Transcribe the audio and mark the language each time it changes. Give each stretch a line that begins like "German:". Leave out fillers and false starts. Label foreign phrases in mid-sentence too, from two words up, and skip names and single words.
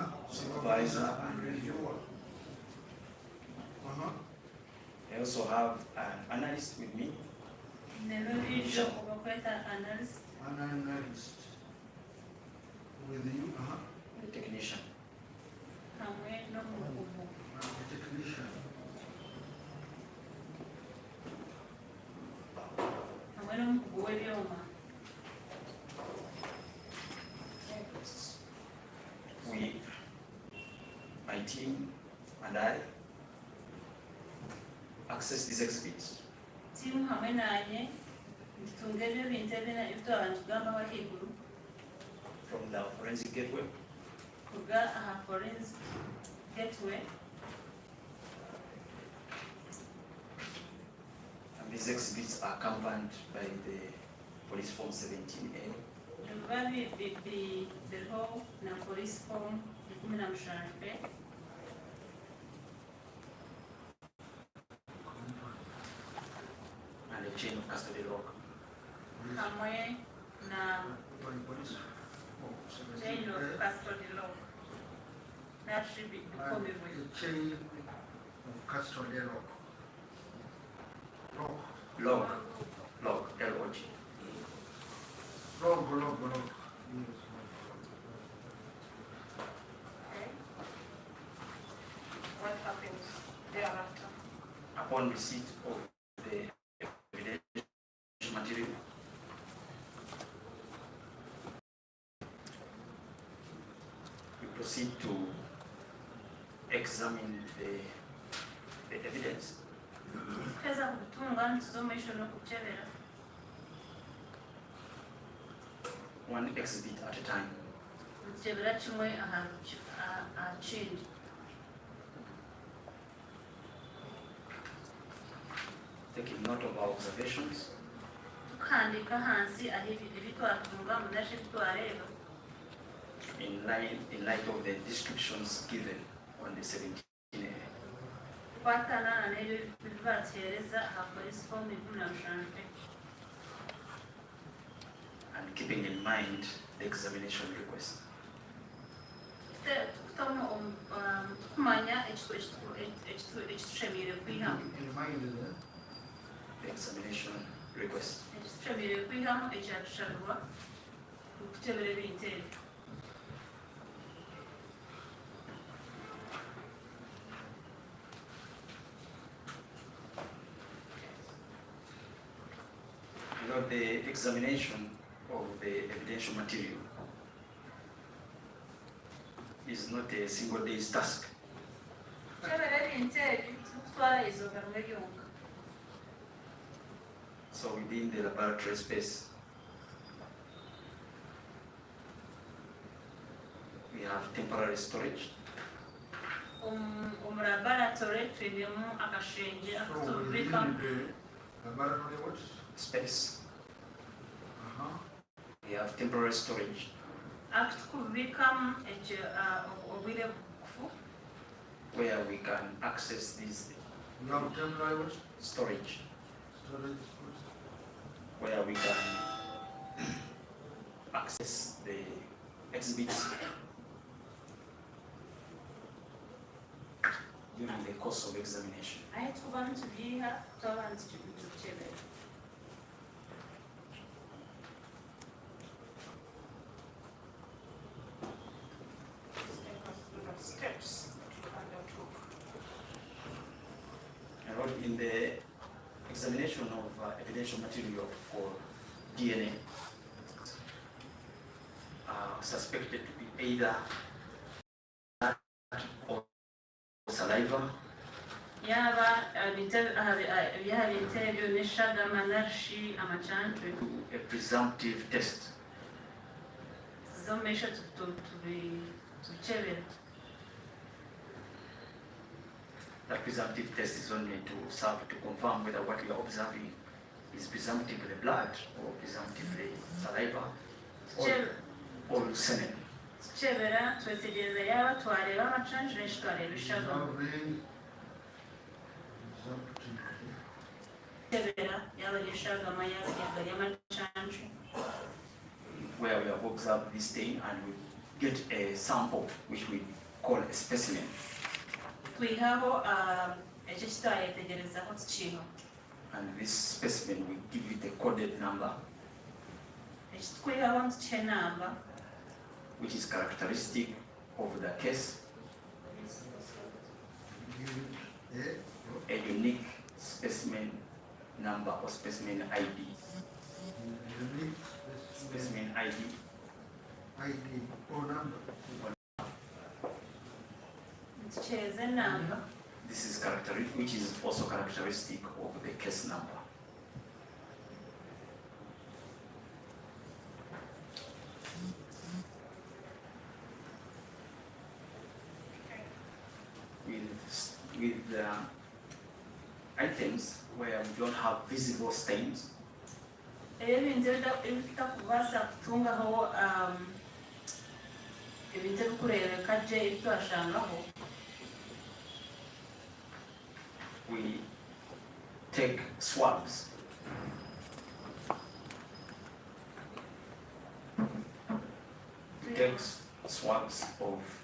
English: Supervisor and reviewer. I also have an analyst with me.
Nyankole: Nero isho kubakweta analyst.
English: An analyst. With you, The technician.
Nyankole: Hamwe n'omukugu.
English: and the technician.
Nyankole: Hamwe n'omukugu w'ebyoma.
English: We, my team and I, access these exhibits
Nyankole: Timu hamwe nanye ntutunga ebyo bintu ebitwara nitugambaho ahaiguru
English: from the forensic gateway
Nyankole: kuga aha
English: forensic gateway. and these exhibits are accompanied by the police form 17A
Nyankole: Biba biriho na
English: police form
Nyankole: 17B
English: and a chain of custody log.
Nyankole: hamwe na
English: By police. chain of custody log.
Nyankole: Nashi bikomebwe.
English: And a chain of custody log. Log. Log, LOG. Log. Okay. What happens thereafter? Upon receipt of the evidence material, we proceed to examine the evidence.
Nyankole: Tukeza kutunga nituzomaisho n'okukyebera.
English: One exhibit at a time.
Nyankole: Nitukyebera kimwe aha kindi.
English: Taking note of our observations
Nyankole: Tukahandika hansi aho ebitwatunga mudashi ebitwareeba.
English: in light of the descriptions given on the 17A.
Nyankole: Tukwatana n'ebyo bibatuheereza aha
English: police form
Nyankole: 17B.
English: And keeping in mind the examination request.
Nyankole: Tukumanya ekitushemire kwihamu.
English: In mind, The examination request.
Nyankole: Ekitushemire kwihamu ekyatushabirwa okukyebera ebintu ebyo.
English: You know, the examination of the evidential material is not a single day's task.
Nyankole: Kukyebera ebintu ebyo tikutwara izooba rimwe ryonka.
English: So within the laboratory space, we have temporary storage.
Nyankole: Omu laboratory twinemu akashengye
English: so
Nyankole: akatubikamu.
English: within the laboratory what? Space. Uh-huh. We have temporary storage
Nyankole: Akutukubikamu obwire bugufu
English: where we can access this You have temporary what? storage, Storage. where we can access the exhibits during the course of examination.
Nyankole: ahe tukuba nitubyiha tutaba nitukyebera.
English: Take us through the steps that you undertook. And what in the examination of evidential material for DNA suspected to be either blood or saliva,
Nyankole: Yaba ebyaha bintu ebyo n'eshagama nashi amacantwe
English: a presumptive test.
Nyankole: tuzomaisho tukyebera.
English: That presumptive test is only to serve to confirm whether what we are observing is presumptively blood or presumptively saliva
Nyankole: Kikyebe-
English: or semen.
Nyankole: kikyebera twetegereza yaba twareba amacancu nenshi twareba eshagama
English: Observing presumptively
Nyankole: kikyebera yaba eri eshagama yaba eri amacancu
English: where we have observed this thing and we get a sample which we call a specimen.
Nyankole: twihaho ekyo kitwayetegerezaho tukiiha
English: And this specimen will give you the coded number
Nyankole: ekitwihaho nitukiha enamba
English: which is characteristic of the case, give a unique specimen number or specimen ID. a unique specimen Specimen ID. ID or number.
Nyankole: nitukyeza enamba
English: This is characteristic, which is also characteristic of the case number. With items where we don't have visible stains,
Nyankole: ebintu ebitakubaasa kutungaho ebintu ebikureebeka gye ebitwashangaho
English: we take swabs. We take swabs of